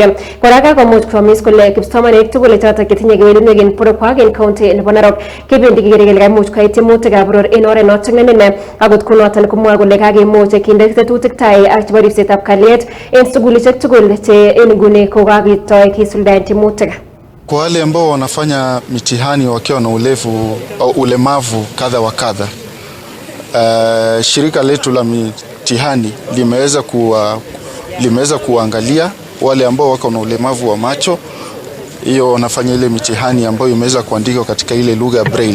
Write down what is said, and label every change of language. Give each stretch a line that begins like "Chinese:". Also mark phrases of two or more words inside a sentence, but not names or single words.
Kalenjin: Kora kakomuch komis kole kipsomaninik tugul chotok chetinye kewelinwek en borwekwak en county nebo Narok kebendi kekere kele kaimuch koyai tiemutikab boror en oret notok ne nene akot kunoton komwoe kole kakemuch kinde tetutik tai ak chebo ribsetab kalyet en sugulishek tugul che en nguni kokakitoi kisuldaen tiemutik.
Swahili: Kwa wale ambao wanafanya mitihani wakiwa na ulemavu kadha wa kadha, shirika letu la mitihani limeweza kuangalia wale ambao wako na ulemavu wa macho. Hiyo wanafanya ile mitihani ambayo imeweza kuandikwa katika ile lugha ya braille.